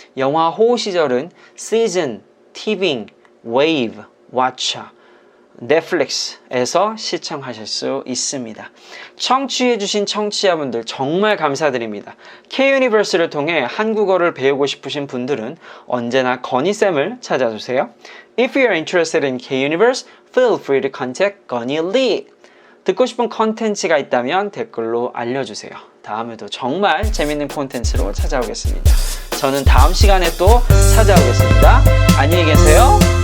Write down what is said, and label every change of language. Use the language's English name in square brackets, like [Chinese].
[Korean] 영화 호우시절은 시즌, 티빙, 웨이브, 왓챠, 넷플릭스에서 시청하실 수 있습니다. 청취해주신 청취자분들 정말 감사드립니다. K-유니버스를 통해 한국어를 배우고 싶으신 분들은 언제나 건희쌤을 찾아주세요. [English] If you are interested in K-Universe, feel free to contact 건희 Lee. [Korean] 듣고 싶은 컨텐츠가 있다면 댓글로 알려주세요. 다음에도 정말 재밌는 콘텐츠로 찾아오겠습니다. 저는 다음 시간에 또 찾아오겠습니다. 안녕히 계세요.